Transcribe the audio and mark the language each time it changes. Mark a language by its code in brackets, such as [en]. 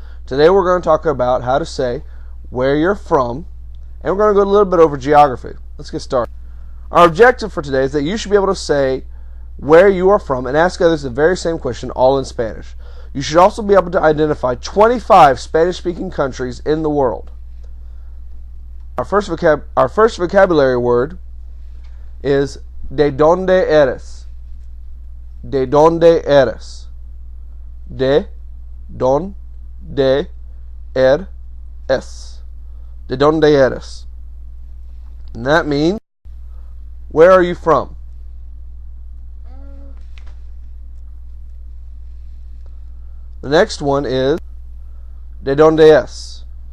[en] Today we're going to talk about how to say where you're from, and we're going to go a little bit over geography. Let's get started. Our objective for today is that you should be able to say where you are from and ask others the very same question, all in Spanish. You should also be able to identify 25 Spanish-speaking countries in the world. Our first vocabulary word is [es] ¿de dónde eres? ¿De dónde eres? ¿De dónde eres? ¿De dónde eres? [en] And that means, where are you from? The next one is [es] ¿de dónde es?